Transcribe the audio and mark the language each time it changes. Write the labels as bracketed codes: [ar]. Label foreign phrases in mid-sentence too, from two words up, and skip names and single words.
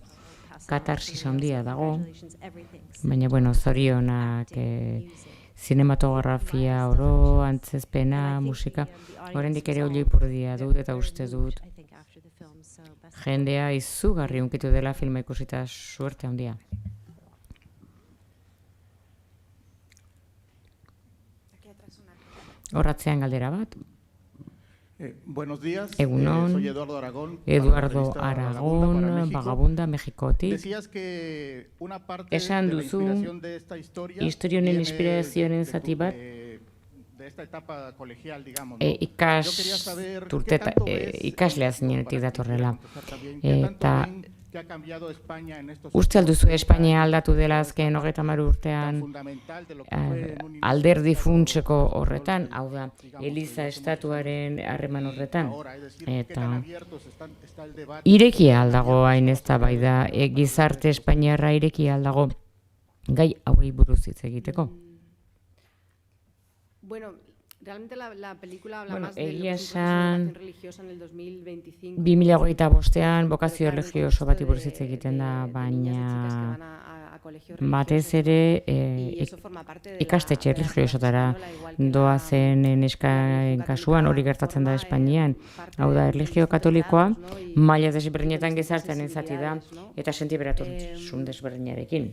[eu] Katarsis handia dago, baina bueno, zorionak zinematografia oro, antzezpena, musika, oraindik ere olioipurdia dut eta uste dut jendea izugarri hunkitu dela filma ikusita suerte handia. Horratzean galdera bat. [es] Buenos días, [eu] Egunon, [es] soy Eduardo Aragón, [eu] Eduardo Aragón, Vagabunda, Mexikotik. [es] Decías que una parte [eu] Esan [es] de la [eu] duzu, [es] inspiración de esta historia [eu] historia honen inspirazioaren zati bat, [es] de esta etapa colegial, digamos, [eu] ikaslea zinenetik datorrela. Eta uste alduzu Espainia aldatu dela azken 30 urtean alderdi funtseko horretan, hau da, Eliza estatuaren harreman horretan, eta irekia aldago hain eztabaida, gizarte espainiarra irekia aldago gai hauei buruz hitz egiteko. [es] Realmente la película habla más de [eu] egia [es] la [eu] esan, [es] religiosa en el 2025. [eu] 2025 bokazio erlijioso bati buruz hitz egiten da, baina batez ere ikastetxe erlijiosotara doazen neskaen kasuan, hori gertatzen da Espainian. Hau da, erlijio katolikoa maila desberdinetan gizartean zati da eta sentiberatasun desberdinarekin.